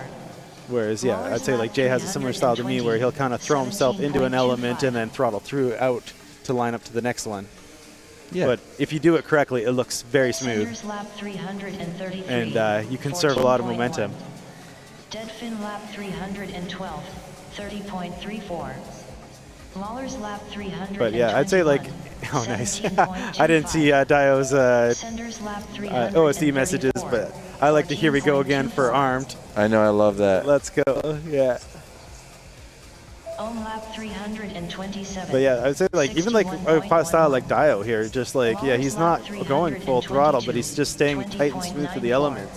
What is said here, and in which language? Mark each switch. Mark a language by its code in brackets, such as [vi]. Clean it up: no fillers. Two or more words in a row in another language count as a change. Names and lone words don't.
[en] Whereas, yeah, I'd say like Jay has a similar style to me where he'll kind of throw himself into an element and then throttle through out to line up to the next one. Yeah. But if you do it correctly, it looks very smooth. And you conserve a lot of momentum. Dead fin lap 312, 30.34. Mahler's lap 300. But yeah, I'd say like, oh nice. I didn't see Dio's OSD messages, but I like to Here We Go Again for Armed. I know, I love that. Let's go, yeah. On lap 327. But yeah, I'd say like even like a style like Dio here, just like yeah, he's not going full throttle, but he's just staying tight and smooth for the elements.